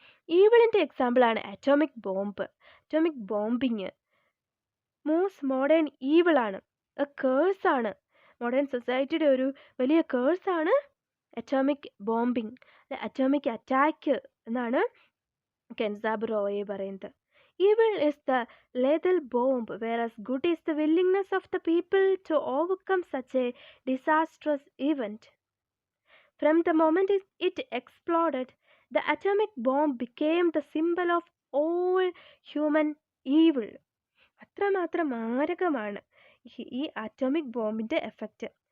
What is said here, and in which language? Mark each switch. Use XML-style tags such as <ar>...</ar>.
<ml>ഈവിളിൻ്റെ എക്സാമ്പിളാണ് atomic bomb, atomic bombing. Most modern ഈവിളാണ്, കേഴ്സാണ്, modern സൊസൈറ്റിയുടെ ഒരു വലിയ കേഴ്സാണ് അറ്റോമിക് ബോംബിങ്, അറ്റോമിക് അറ്റാക്ക് എന്നാണ് കെൻസാബുറോയെ പറയുന്നത്.</ml> <en>Evil is the lethal bomb, whereas good is the willingness of the people to overcome such a disastrous event. From the moment it exploded, the atomic bomb became the symbol of all human evil.</en> <ml>അത്രമാത്രം മാരകമാണ് ഈ atomic ബോംബിൻ്റെ effect.</ml>